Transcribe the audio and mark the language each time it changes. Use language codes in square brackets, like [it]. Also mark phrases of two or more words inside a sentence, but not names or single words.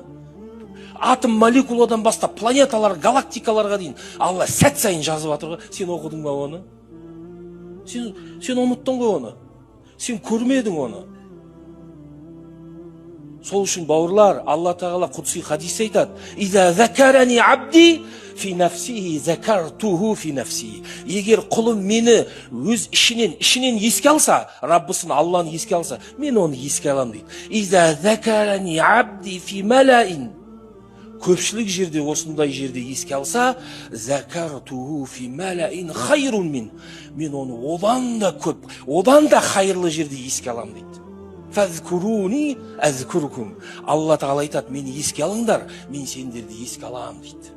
[kk] Атом молекуладан бастап планеталар, галактикаларға дейін Алла сәт сайын жазып жатыр ғой. Сен оқыдың ба оны? Сен ұмыттың ғой оны. Сен көрмедің оны. Сол үшін бауырлар, Алла тағала құдси хадис айтады: [ar] "إذا ذكرني عبدي في نفسه ذكرته في نفسي". [kk] Егер құлым мені өз ішінен еске алса, Раббысын Алланы еске алса, мен оны еске алам дейді. [ar] "إذا ذكرني عبدي في ملإ". [kk] Көпшілік жерде, осындай жерде еске алса, [ar] ذكرته في ملإ خير من. [kk] Мен оны одан да көп, одан да хайырлы жерде еске алам дейді. [ar] فاذكروني أذكركم. [kk] Алла тағала айтады: "Мені еске алыңдар, мен сендерді еске алам" дейді.